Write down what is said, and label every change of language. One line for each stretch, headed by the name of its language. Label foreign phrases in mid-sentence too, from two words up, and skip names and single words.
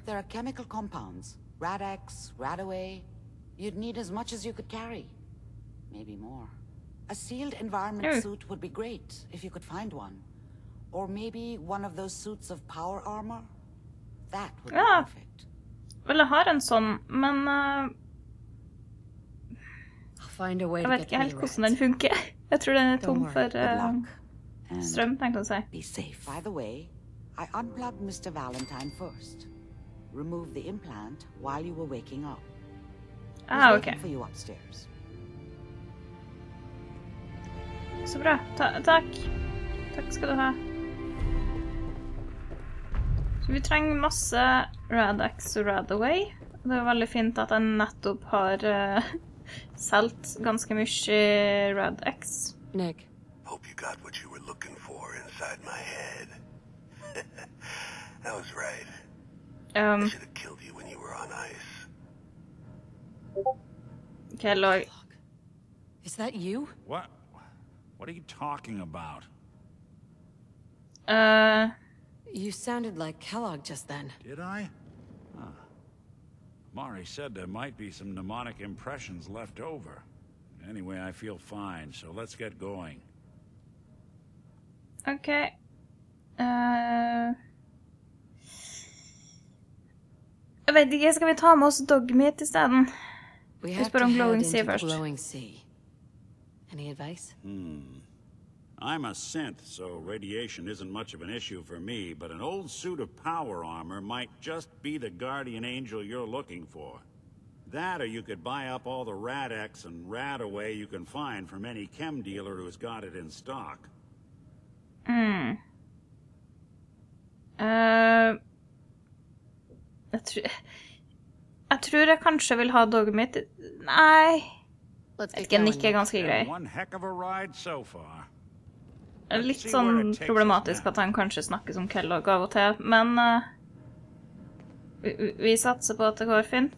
English: There are chemical compounds. Rad-X, Radaway. You'd need as much as you could carry. Maybe more. A sealed environment suit would be great, if you could find one. Or maybe one of those suits of power armor? That would be
Norwegian: Ja.
English: perfect.
Norwegian: Vel, jeg har en sånn, men jeg vet ikke helt hvordan den funker. Jeg tror den er tom for strøm, tenkte jeg å si.
English: Be safe. By the way, I unplugged Mr. Valentine first. Remove the implant while you were waking up. He's waiting for you upstairs.
Norwegian: Så bra. Takk. Takk skal du ha. Så vi trenger masse Rad-X og Rad-Away. Det er veldig fint at jeg nettopp har solgt ganske mye Rad-X. Nick.
English: Hope you got what you were looking for inside my head. That was right. I should have killed you when you were on ice. Kellogg. Is that you? What? What are you talking about? You sounded like Kellogg just then. Did I? Huh. Mari said there might be some mnemonic impressions left over. Anyway, I feel fine, so let's get going. Okay.
Norwegian: Jeg vet ikke, skal vi ta med oss Dogmeat I stedet?
English: We have to head into the glowing sea. Any advice? I'm a synth, so radiation isn't much of an issue for me, but an old suit of power armor might just be the guardian angel you're looking for. That, or you could buy up all the Rad-X and Rad-Away you can find from any chem dealer who's got it in stock.
Norwegian: Jeg tror jeg kanskje vil ha Dogmeat. Nei. Nick ganske grei. Litt sånn problematisk at han kanskje snakker som Kellogg av og til, men vi satser på at det går fint.